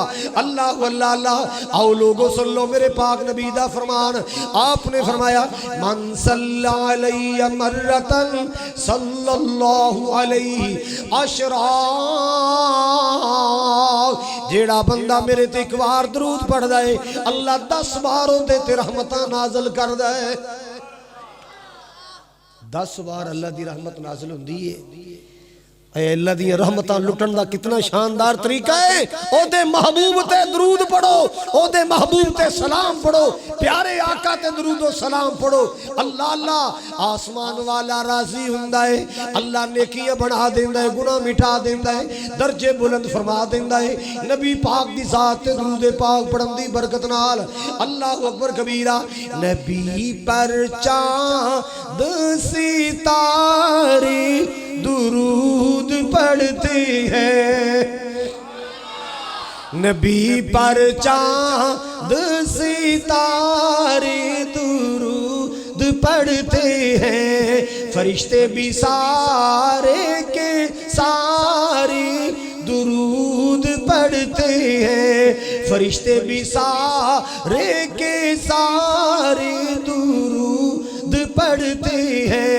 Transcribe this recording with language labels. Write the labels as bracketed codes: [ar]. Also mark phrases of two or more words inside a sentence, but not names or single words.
[pa] اللہ واللہ اللہ آؤ لوگو سن لو میرے پاک نبی دا فرمان۔ آپ نے فرمایا [ar] من صلی علیہ مرتن صلی اللہ علیہ عشرہ، [pa] جیڑا بندہ میرے تے ایک بار درود پڑھ دائے اللہ 10 باروں دے تے رحمتاں نازل کر دائے۔ 10 بار اللہ دی رحمت نازل ہوندی ہے۔ اے اللہ دی رحمتاں لٹن دا کتنا شاندار طریقہ ہے۔ او دے محبوب تے درود پڑھو، او دے محبوب تے سلام پڑھو، پیارے آقا تے درود و سلام پڑھو۔ اللہ اللہ آسمان والا راضی ہوندا ہے، اللہ نیکیاں بڑھا دیندا ہے، گناہ مٹا دیندا ہے، درجے بلند فرما دیندا ہے۔ نبی پاک دی ذات تے درود پاک پڑھن دی برکت نال [ar] اللہ اکبر کبیرہ۔ [ur] نبی پر چاند ستارے درود پڑھتے ہیں، نبی پر چاند ستارے درود پڑھتے ہیں، فرشتے بھی سارے کے سارے درود پڑھتے ہیں، فرشتے بھی سارے کے سارے درود پڑھتے ہیں۔